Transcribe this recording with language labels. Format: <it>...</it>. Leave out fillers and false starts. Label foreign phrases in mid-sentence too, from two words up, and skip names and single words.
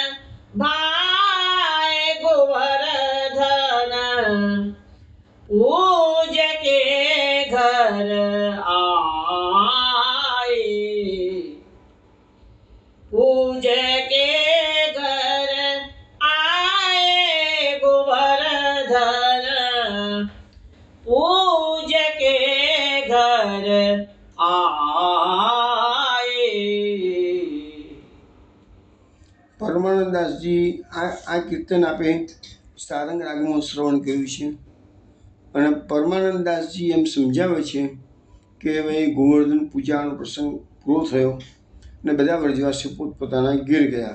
<bra>भाय गोवर्धन, पूज के घर आए, पूज के घर आए गोवर्धन, पूज के घर आए.</bra> <gu>પરમાનંદદાસજી આ કીર્તન આપે સારંગ રાગમાં શ્રવણ કર્યું છે. અને પરમાનંદદાસજી એમ સમજાવે છે કે હવે ગોવર્ધન પૂજાનો પ્રસંગ પૂરો થયો અને બધા વ્રજવાસીઓ પોતપોતાના ઘેર ગયા.</gu>